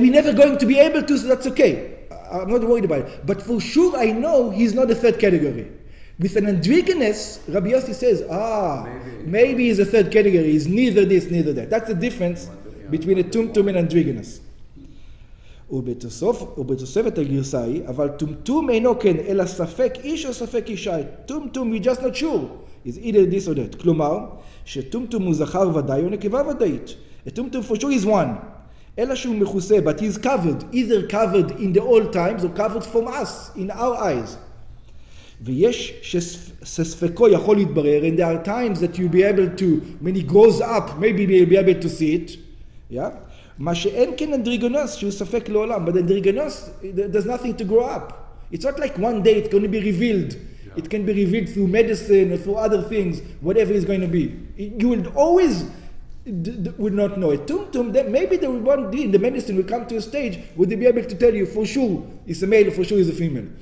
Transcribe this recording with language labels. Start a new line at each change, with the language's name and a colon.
English: we're never going to be able to, so that's okay. I'm not worried about it. But for sure I know he's not a third category. With an androgynous, Rabbi Yossi says, maybe he's a third category. He's neither this, neither that. That's the difference between a tumtum and androgynous.
Hebrew: ובתוספת הגרסה היא, אבל טומטום אינו כן, אלא ספק איש או ספק אישה.
English: טומטום, we're just not sure. Is either this or that.
Hebrew: כלומר, שטומטום הוא זכר ודאי או נקבה ודאית.
English: A tumtum for sure is one.
Hebrew: אלא שהוא מכוסה,
English: but he's covered, either covered in the old times or covered from us, in our eyes.
Hebrew: ויש שספקו יכול להתברר,
English: and there are times that you'll be able to, when he grows up, maybe you'll be able to see it. Yeah?
Hebrew: מה שאין כן אנדרוגינוס, שהוא ספק לעולם.
English: But Androgynous, there's nothing to grow up. It's not like one day it's going to be revealed. Yeah. It can be revealed through medicine or through other things, whatever it's going to be. You will always would not know. A tumtum, then maybe there will one day in the medicine will come to a stage where they'll be able to tell you for sure it's a male or for sure it's a female.